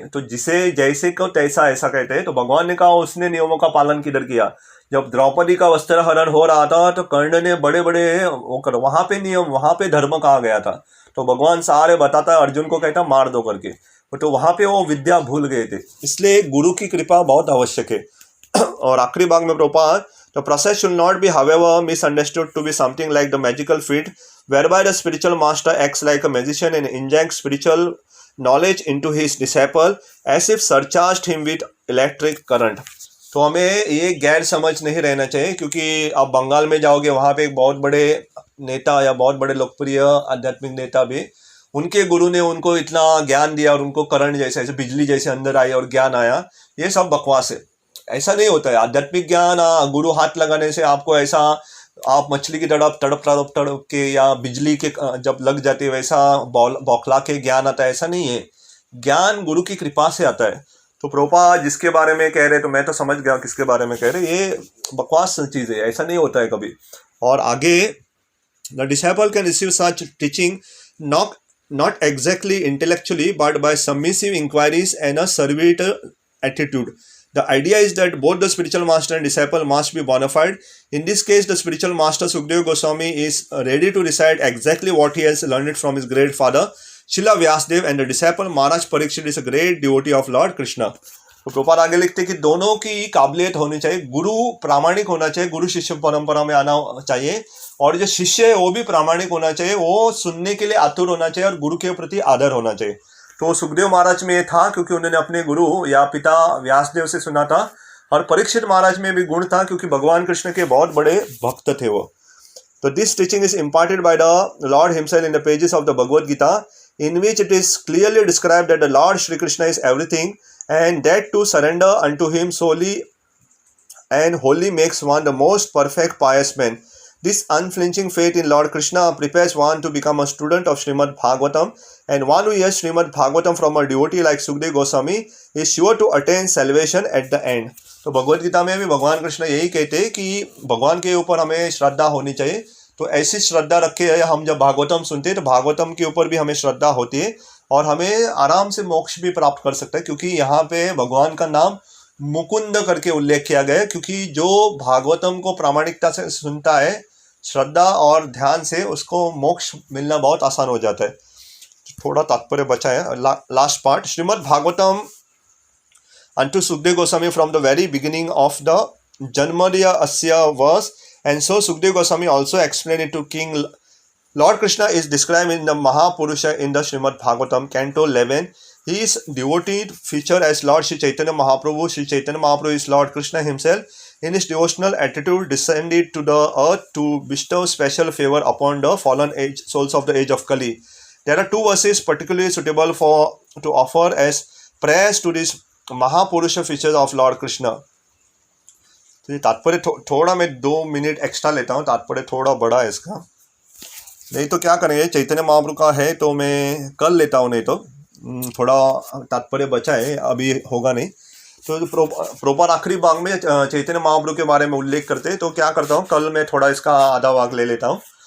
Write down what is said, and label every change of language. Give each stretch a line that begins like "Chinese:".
Hindi: तो जिसे जैसे को तैसा, ऐसा कहते हैं। तो भगवान ने कहा उसने नियमों का पालन किधर किया। जब द्रौपदी का वस्त्र हरण हो रहा था तो कर्ण ने बड़े बड़े वहां पे नियम, वहां पे धर्म कहा गया था। तो भगवान सारे बताता है, अर्जुन को कहता मार दो करके। तो वहां पे वो विद्या भूल गए थे। इसलिए गुरु की कृपा बहुत आवश्यक है। और आखिरी भाग में Prabhupada,
English: the process should not be however misunderstood to be something like the magical feat whereby the spiritual master acts like a magician and injects spiritual knowledge into his disciple as if surcharged him with electric current।
Hindi: तो हमें ये गैर समझ नहीं रहना चाहिए, क्योंकि आप बंगाल में जाओगे वहाँ पे एक बहुत बड़े नेता या बहुत बड़े लोकप्रिय आध्यात्मिक नेता भी, उनके गुरु ने उनको इतना ज्ञान दिया और उनको करंट जैसे, ऐसे बिजली जैसे अंदर आई और ज्ञान आया। ये सब बकवास है, ऐसा नहीं होता है। आध्यात्मिक ज्ञान गुरु हाथ लगाने से आपको ऐसा, आप मछली की तड़प तड़प तड़प तड़प के या बिजली के जब लग जाती है वैसा बौखला के ज्ञान आता है, ऐसा नहीं है। ज्ञान गुरु की कृपा से आता है। तो प्रोपा जिसके बारे में कह रहे, तो मैं तो समझ गया किसके बारे में कह रहे। ये बकवास चीज़ है, ऐसा नहीं होता है कभी। और आगे,
English: The disciple can receive such teaching not exactly intellectually but by submissive inquiries and a servitor attitude. The idea is that both the spiritual master and disciple must be bona fide. In this case, the spiritual master Sukadeva Goswami is ready to recite exactly what he has learned from his great father Srila Vyasadeva, and the disciple Maharaj Parikshit is a great devotee of Lord Krishna.
Hindi: तो प्रभुपाद आगे लिखते कि दोनों की काबिलियत होनी चाहिए, गुरु प्रामाणिक होना चाहिए, गुरु शिष्य परंपरा में आना चाहिए, और जो शिष्य है वो भी प्रामाणिक होना चाहिए, वो सुनने के लिए आतुर होना चाहिए और गुरु के प्रति आदर होना चाहिए। तो सुखदेव महाराज में ये था, क्योंकि उन्होंने अपने गुरु या पिता व्यासदेव से सुना था। और परीक्षित महाराज में भी गुण था, क्योंकि भगवान कृष्ण के बहुत बड़े भक्त थे वो।
English: तो this teaching is imparted by the Lord himself in the pages of the Bhagavad Gita, in which it is clearly described that the Lord Shri Krishna is everything, and that to surrender unto him solely and wholly makes one the most perfect pious man. This unflinching faith in Lord Krishna prepares one to become a student of Srimad Bhagavatam, and one who hears Srimad Bhagavatam from a devotee like Sukadeva Goswami is sure to attain salvation at the end.
Hindi: तो भगवद गीता में भी भगवान कृष्ण यही कहते हैं कि भगवान के ऊपर हमें श्रद्धा होनी चाहिए। तो ऐसी श्रद्धा रखे हम जब भागवतम सुनते हैं तो भागवतम के ऊपर भी हमें श्रद्धा होती है और हमें आराम से मोक्ष भी प्राप्त कर सकता है, क्योंकि यहाँ पे भगवान का नाम मुकुंद करके उल्लेख किया गया है। क्योंकि जो भागवतम को प्रामाणिकता से सुनता है, श्रद्धा और ध्यान से, उसको मोक्ष मिलना बहुत आसान हो जाता है। थोड़ा तात्पर्य बचा है,
English: Last part. Srimad Bhagavatam unto Sukadeva Goswami from the very beginning of the Janmadya Asya verse, and so Sukadeva Goswami also explained it to King Lord Krishna is described in the Mahapurusha in the Srimad Bhagavatam, Canto 11. He is devoted feature as Lord Shri Chaitanya Mahaprabhu. Shri Chaitanya Mahaprabhu is Lord Krishna himself. In his devotional attitude, descended to the earth to bestow special favor upon the fallen souls of the age of Kali. There are two verses particularly suitable to offer as prayers to this Mahapurusha features of Lord Krishna.
Hindi: तो ये तात्पर्य थोड़ा मैं 2 minute extra लेता हूँ, तात्पर्य थोड़ा बड़ा है इसका, नहीं तो क्या करेंगे, चैतन्य महाप्रभु का है तो मैं कल लेता हूँ, नहीं तो थोड़ा तात्पर्य बचा है, अभी होगा नहीं। तो प्रॉपर आखिरी भाग में चैतन्य महाप्रभु के बारे में उल्लेख करते हैं, तो क्या करता हूँ, कल मैं थोड़ा इसका आधा भाग ले लेता हूँ।